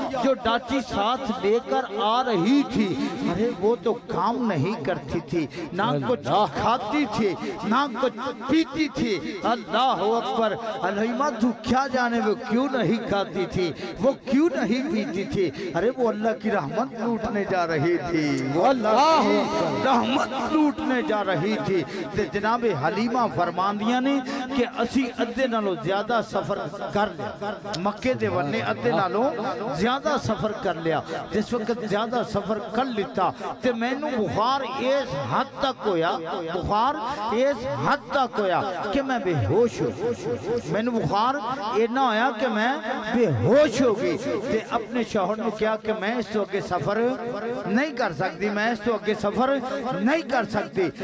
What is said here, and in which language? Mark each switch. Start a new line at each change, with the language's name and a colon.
Urdu: جو ڈاچی ساتھ لے کر آ رہی تھی ارے وہ تو کام نہیں کرتی تھی, نہ کچھ کھاتی تھی نہ کچھ پیتی تھی. اللہ اکبر. حلیمہ تو کیا جانے وہ کیوں نہیں کھاتی تھی, وہ کیوں نہیں پیتی تھی؟ ارے وہ اللہ کی رحمت لوٹنے جا رہی تھی, وہ اللہ کی رحمت لوٹنے جا رہی تھی.
Punjabi: تے جناب حلیمہ فرمان دیا نے کہ اسی ادھے نالوں زیادہ سفر کر لیا, مکے دے ورنے ادھے نالوں زیادہ سفر کر لیا. جس وقت زیادہ سفر کر لیتا تے میں نو بخار اس حد تک ہویا, بخار اس حد تک ہویا کہ میں بے ہوش ہو, میں نو بخار اینا ہویا کہ میں بے ہوش ہو گئی. تے اپنے شوہر نے کیا کہ میں اس تو اگے سفر نہیں کر سکتی, میں اس تو اگے سفر نہیں کر سکتی.